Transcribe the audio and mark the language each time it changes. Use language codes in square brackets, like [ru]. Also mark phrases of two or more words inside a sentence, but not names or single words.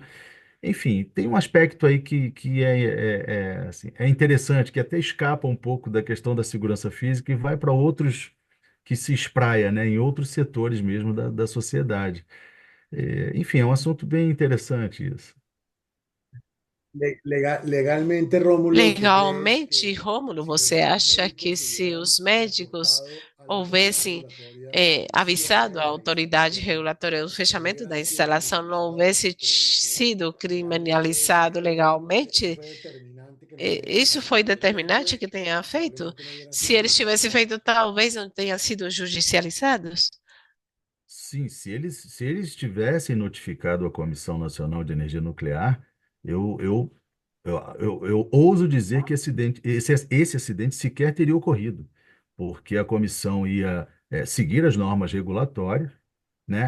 [pt] Enfim, tem um aspecto aí que assim, é interessante, que até escapa um pouco da questão da segurança física e vai para outros, que se espraia, né, em outros setores mesmo da sociedade. Enfim, é um assunto bem interessante isso. [es] Legalmente, Rómulo, ¿tú crees [pt] Legalmente, [es] que [pt] Rômulo, [es] si [pt] você [es] los [pt] acha que [es] médicos se hubieran [pt] os médicos [es] reportado a la entidad [pt] houvessem [es] regulatoria el [pt] avisado [es] cierre [pt] a [es] de la [pt] autoridade [es] instalación, [pt] regulatória do fechamento da [es] hubieran sido [pt] instalação, não [es] notificados [pt] houvesse [es] por la JEP? [pt] sido [es] ¿Realmente eso [pt] criminalizado [es] eso [pt] legalmente, [es] fue determinante que no se hayan [pt] isso foi [es] hecho? ¿Eso [pt] determinante [es] fue [pt] que tenha [es] que [pt] feito? [es] probablemente no hubieran [pt] Se [es] sido [pt] eles tivessem feito, [es] judicializados? [pt] talvez não tenham sido judicializados? Sim, se eles tivessem notificado a Comissão Nacional de Energia Nuclear, eu, eu, eu ouso dizer que esse acidente sequer teria ocorrido, porque a comissão ia seguir as normas regulatórias, né?